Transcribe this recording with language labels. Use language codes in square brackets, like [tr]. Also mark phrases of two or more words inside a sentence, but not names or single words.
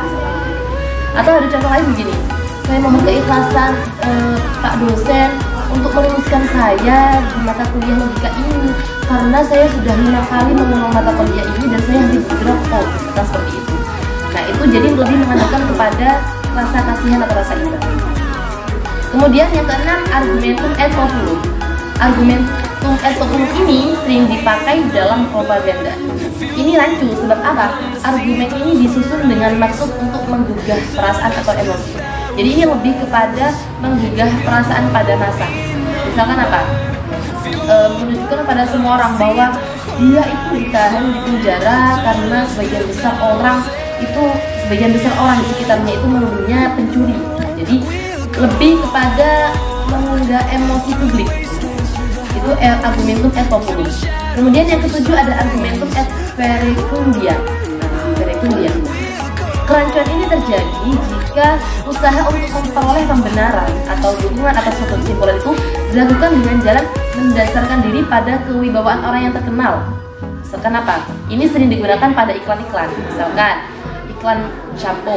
[id] Atau ada contoh lain begini, saya mohon keikhlasan Pak dosen untuk meluluskan saya di mata kuliah logika ini karena saya sudah 5 kali mengulang mata kuliah ini dan saya hampir [en] drop out, [id] seperti itu. Nah itu jadi lebih mengandalkan kepada rasa kasihan atau rasa iba. Kemudian yang keenam, [la] argumentum et populum. Argumentum et populum [id] ini sering dipakai dalam propaganda. Ini rancu, sebab apa? Argumen ini disusun dengan maksud untuk menggugah perasaan atau emosi. Jadi ini lebih kepada menggugah perasaan pada massa. Misalkan apa? Menunjukkan pada semua orang bahwa dia itu ditahan di penjara karena sebagian besar orang di sekitarnya itu menuduhnya pencuri. Jadi lebih kepada menggugah emosi publik. Itu [la] argumentum et populum. [id] Kemudian yang ketujuh ada [la] argumentum et verecundiam. [id] Kerancuan ini terjadi jika usaha untuk memperoleh pembenaran atau dukungan atas suatu kesimpulan itu dilakukan dengan jalan mendasarkan diri pada kewibawaan orang yang terkenal. Misalkan apa? Ini sering digunakan pada iklan-iklan. Misalkan iklan shampoo.